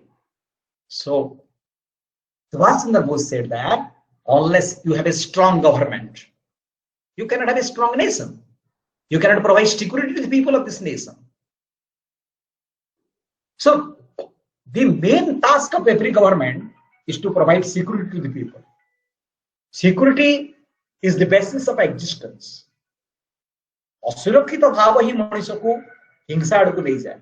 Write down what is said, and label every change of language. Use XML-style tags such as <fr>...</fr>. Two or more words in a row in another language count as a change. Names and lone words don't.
<en>So Subhash Chandra Bose said that unless you have a strong government, you cannot have a strong nation. You cannot provide security to the people of this nation. So the main task of every government is to provide security to the people. Security is the basis of existence.</en> <hi>असुरक्षित भाव ही मनुष्यको हिंसा आडको ले जाए.</hi>